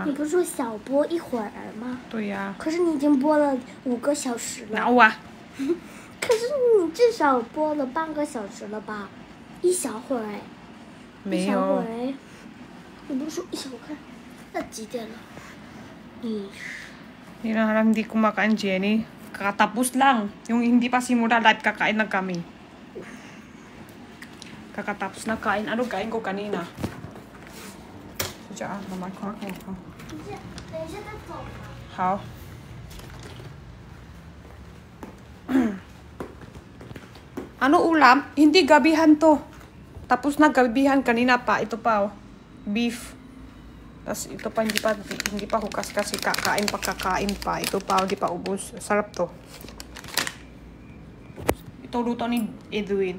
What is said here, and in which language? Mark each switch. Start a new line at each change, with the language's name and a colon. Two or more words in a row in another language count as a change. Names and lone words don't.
Chinese: 你不是说小播一会儿吗？对呀。可是你已经播了5个小时了。哪有啊？可是你至少播了半个小时了吧？一小会儿哎。没有。一小会儿哎。你不是说一小会儿？那几点了？
Filipino: Hindi na lang hindi kumakain, Jenny. Kakatapos lang. Yung hindi pa simula live, kakain na kami. Kakatapos na kain. Ano kain ko kanina? Diyan, naman ko.
Chinese: 等一下再走吧。
Filipino: 好。Ano ulam? Hindi gabihan to. Tapos na gabihan kanina pa. Ito pa oh. Beef. Tapos ito pa hindi pa hukas kasi kakain pa. Ito pa hindi pa ubos. Sarap to. Ito luto ni Edwin.